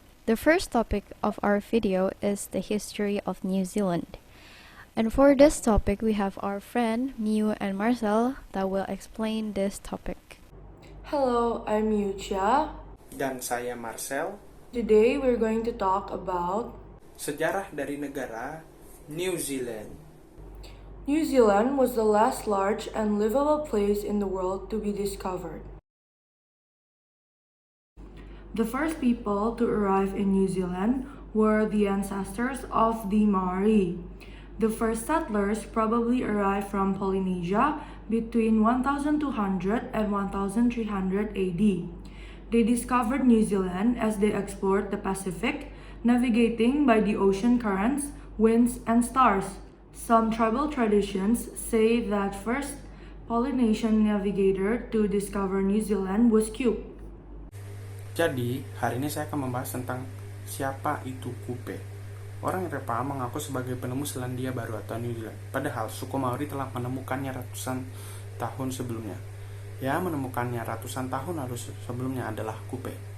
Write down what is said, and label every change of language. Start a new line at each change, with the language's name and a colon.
English: The first topic of our video is the history of New Zealand. And for this topic, we have our friend Miu and Marcel that will explain this topic. Hello, I'm Yucha.
Indonesian: Dan saya Marcel.
English: Today we're going to talk about
Indonesian: Sejarah dari negara New Zealand.
English: New Zealand was the last large and livable place in the world to be discovered. The first people to arrive in New Zealand were the ancestors of the Maori. The first settlers probably arrived from Polynesia between 1200 and 1300 AD. They discovered New Zealand as they explored the Pacific, navigating by the ocean currents, winds, and stars. Some tribal traditions say that first Polynesian navigator to discover New Zealand was Kiwi.
Indonesian: Jadi, hari ini saya akan membahas tentang siapa itu Kupe. Orang Eropa mengaku sebagai penemu Selandia Baru atau New Zealand, padahal suku Maori telah menemukannya ratusan tahun sebelumnya. Ya, menemukannya ratusan tahun lalu sebelumnya adalah Kupe.